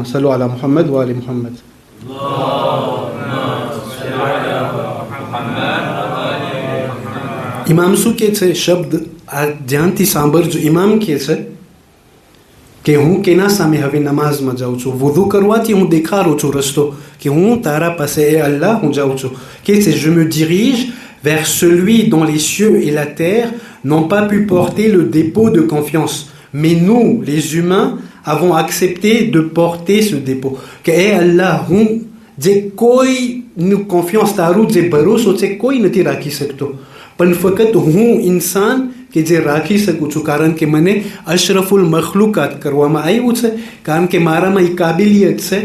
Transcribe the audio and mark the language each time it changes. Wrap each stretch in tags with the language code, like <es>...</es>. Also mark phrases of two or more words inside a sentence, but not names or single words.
<ar>صلوا على محمد وآل محمد.</ar> <gu>ઇમામ શું કહે છે? શબ્દ આ ધ્યાનથી સાંભળજો. ઇમામ કહે છે કે હું કેના સામે હવે નમાઝમાં જાઉં છું? વુદુ કરવાથી હું દેખાડું છું રસ્તો કે હું તારા પાસે, એ અલ્લાહ, હું જાઉં છું. કે છે</gu> <fr>je me dirige vers celui dont les cieux et la terre n'ont pas pu porter le dépôt de confiance, mais nous les humains avons accepté de porter ce dépôt.</fr> <gu>કે એ અલ્લાહ, હું જે કોઈનું કોન્ફિયન્સ, તારું જે ભરોસો છે કોઈ નથી રાખી શકતો, પણ ફક્ત હું ઇન્સાન કે જે રાખી શકું છું, કારણ કે મને</gu> <ar>أشرف المخلوقات</ar> <gu>કરવામાં આવ્યું છે, કારણ કે મારામાં એ કાબિલિયત છે.</gu>